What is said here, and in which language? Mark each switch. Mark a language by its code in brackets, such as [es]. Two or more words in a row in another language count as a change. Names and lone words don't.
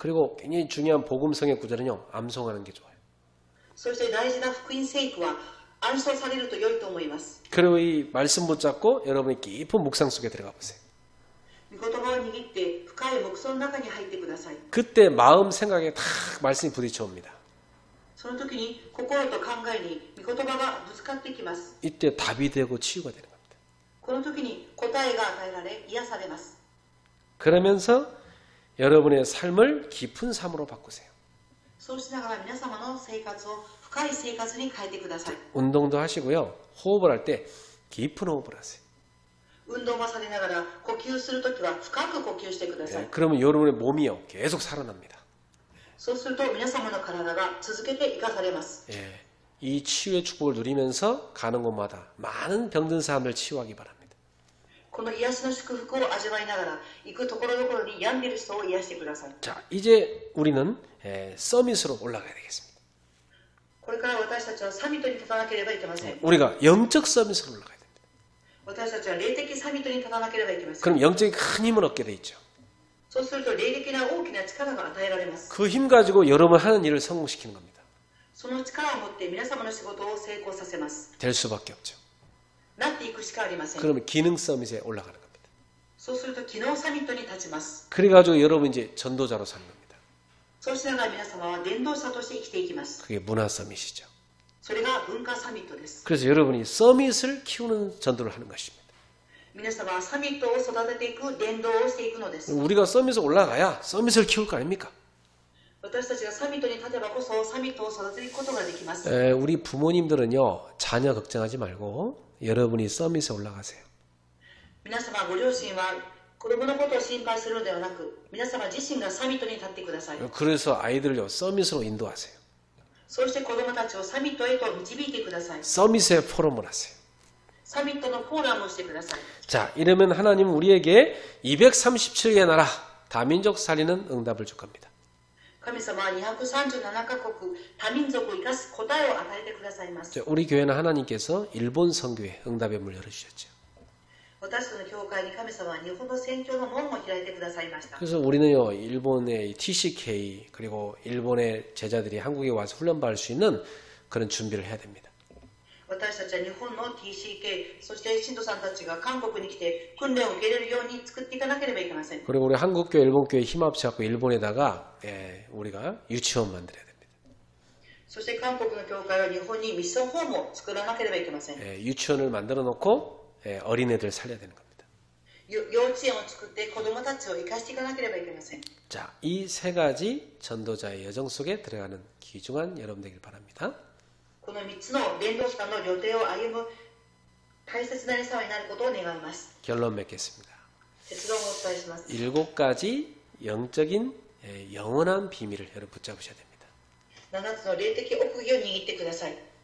[ko] 그리고 굉장히 중요한 복음성의 구절은요. 암송하는 게 좋아요. [ja] そして大事な福音聖句は暗唱されると良いと思います。 [ko] 그리고 이 말씀 붙잡고 여러분이 깊은 묵상 속에 들어가 보세요. [ja] 御言葉を握って深い黙想の中に入ってください。 [ko] 그때 마음 생각에 다 말씀이 부딪혀 옵니다. [ja] その時に心と考えに御言葉がぶつかってきます。 [ko] 이때 답이 되고 치유가 되는 겁니다. [ja] この時に答えが与えられ癒されます。 [ko] 그러면서 여러분의 삶을 깊은 삶으로 바꾸세요. [ja] そうしながら皆様の生活を深い生活に変えてください。 [ko] 운동도 하시고요. 호흡을 할 때 깊은 호흡을 하세요. [ja] 運動をされながら呼吸するときは深く呼吸してください。 [ko] 그러면 여러분의 몸이요. 계속 살아납니다. [ja] そうすると皆様の体が続けて生かされます。 [ko] 예, 이 치유의 축복을 누리면서 가는 곳마다 많은 병든 사람들 치유하기 바랍니다. [ja] この癒しの祝福を味わいながら行くところどころに病んでいる人を癒してください。 [ko] 자, 이제 우리는 서밋으로 올라가야 되겠습니다. [ja] これから私たちはサミットに立たなければいけません。 [ko] 우리가 영적 서밋으로 올라가야 됩니다. [ja] 私たちは霊的サミットに立たなければいけません。 [ko] 그럼 영적인 큰 힘을 얻게 돼 있죠. [ja] そうすると霊的な大きな力が与えられます。 [ko] 그 힘 가지고 여러분 하는 일을 성공시키는 겁니다. [ja] その力を持って皆様の仕事を成功させます。 [ko] 될 수밖에 없죠. [ja] なっていくしかありません。 [ko] 그러면 기능 서밋에 올라가는 겁니다. [ja] そうすると機能サミットに立ちます。 [ko] 그래가지고 여러분 이제 전도자로 사는 겁니다. [ja] そうしながら皆様は伝道者として生きていきます。 [ko] 그게 문화 서밋이죠. [ja] それが文化サミットです。 [ko] 그래서 여러분이 서밋을 키우는 전도를 하는 것입니다. [ja] 皆様はサミットを育てていく伝道をしていくのです。 [ko] 우리가 서밋에 올라가야 서밋을 키울 거 아닙니까? [ja] 私たちがサミットに立てばこそサミットを育てていくことができます。 [ko] 우리 부모님들은요. 자녀 걱정하지 말고 여러분이 서밋에 올라가세요. [ja] 皆様ご両親は子供のことを心配するのではなく皆様自身がサミットに立ってください。 [ko] 그래서 아이들을요. 서밋으로 인도하세요. [ja] そうして子供たちをサミットへと導いてください。 [ko] 서밋의 포럼을 하세요. [ja] サミットのフォーラムをしてください。 [ko] 자, 이러면 하나님은 우리에게 237개 나라 다민족 살리는 응답을 줄 겁니다. [ja] 神様は237カ国多民族を生かす答えを与えてくださいます。 [ko] 자, 우리 교회는 하나님께서 일본 선교회 응답의 문을 열어주셨죠. [ja] 私たちの教会に神様は日本の宣教の門を開いてくださいました。 [ko] 그래서 우리는요, 일본의 TCK 그리고 일본의 제자들이 한국에 와서 훈련받을 수 있는 그런 준비를 해야 됩니다. [ja] 私たちは日本の TCK そして信徒さんたちが韓国に来て訓練を受けれるように作っていかなければいけません。 [ko] 그리고 우리 한국교회, 일본교회 힘합쳐갖고 일본에다가 우리가 유치원 만들어야 됩니다. [ja] そして韓国の教会は日本にミッションホームを作らなければいけません。 [ko] 유치원을 만들어 놓고 어린애들 살려야 되는 겁니다. [ja] 幼稚園を作って子供たちを生かしていかなければいけません。 [ko] 자, 이 세 가지 전도자의 여정 속에 들어가는 귀중한 여러분 되길 바랍니다. [ja] この3つの伝道者の旅程を歩む大切な様になることを願います。 [ko] 결론 맺겠습니다. [ja] 結論をお伝えします。 [ko] 7가지 영적인 영원한 비밀을 여러분 붙잡으셔야 됩니다. [ja] 7つの霊的奥義を握ってください。